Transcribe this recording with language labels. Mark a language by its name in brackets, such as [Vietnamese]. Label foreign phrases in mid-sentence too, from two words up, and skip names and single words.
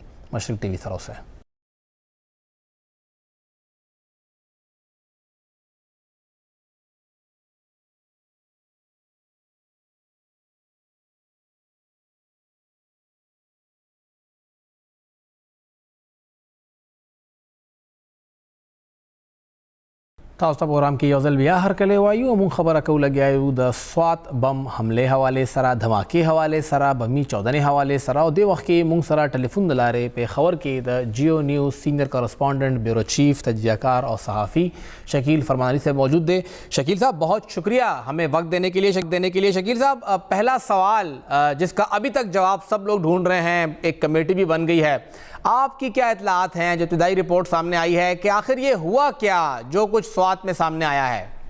[Pashto] مشرق ټي وي سره اوسئ. تاسو ته پروګرام کې یو ځل بیا هرکلی وایو او مونږ خبره کوو لګیا یو د سوات بم حملې حوالې سره، دھماکې حوالې سره، بمي چاودنې حوالې سره او دې وخت کې مونږ سره ټلیفون د لارې پېښور کې د جیو نیوز [English] senior correspondent bureau chief [Urdu] تجزیہ کار اور صحافی شکیل فرمانی صاحب موجود تھے. شکیل صاحب بہت شکریہ ہمیں وقت دینے کے لیے. شکیل صاحب پہلا سوال جس کا ابھی تک جواب سب لوگ ڈھونڈ رہے ہیں، ایک کمیٹی بھی بن گئی ہے، آپ کی کیا اطلاعات ہیں جو ابتدائی رپورٹ سامنے آئی ہے کہ آخر یہ ہوا کیا جو کچھ سوات میں سامنے آیا ہے؟